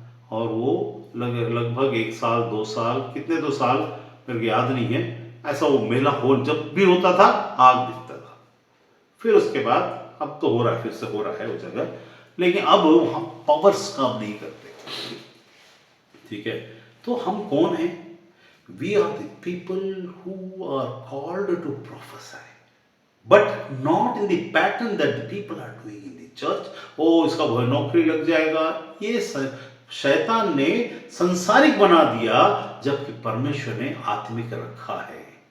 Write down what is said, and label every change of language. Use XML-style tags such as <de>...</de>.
<hi>और वो लगभग 1 साल 2 साल, कितने 2 साल मेरे को याद नहीं है, ऐसा वो मेला हो जब भी होता था आग दिखता था। फिर उसके बाद अब तो हो रहा है, फिर से हो रहा है वो जगह, लेकिन अब वहाँ पावर्स काम नहीं करते। ठीक है, तो हम कौन हैं?</hi> <en>We are the people who are called to prophesy, but not in the pattern that the people are doing in the church.</en> <hi>ओ इसका नौकरी लग जाएगा, ये शैतान ने संसारिक बना दिया, जबकि परमेश्वर ने आत्मिक रखा है।</hi>